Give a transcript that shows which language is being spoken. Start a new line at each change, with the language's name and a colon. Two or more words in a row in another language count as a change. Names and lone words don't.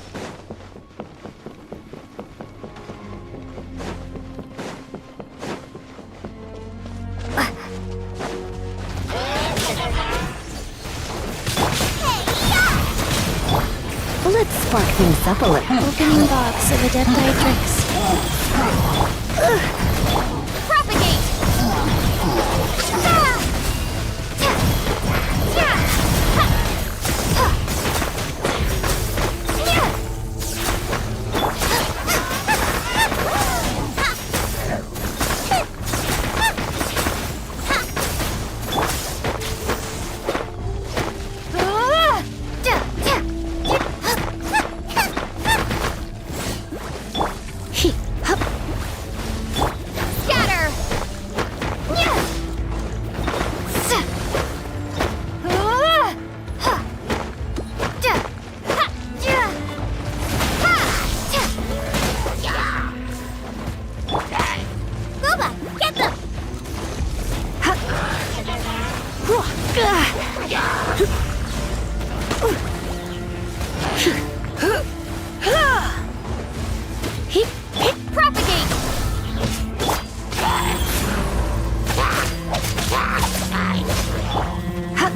English: Let's spark things up a little. Opening box of Adepti Propagate! Ah! Ta! Ya! Ha! Ha! Ya! Ah! Ja! Ja! Hip. Hup. Scatter! Nya! Sa! Ah! Ha! Ja! Ha! Ja! Ha! Ta! Ya! Boba, get them! Hup. Whoa. Gah. Hip. Hip. Propagate! Hup.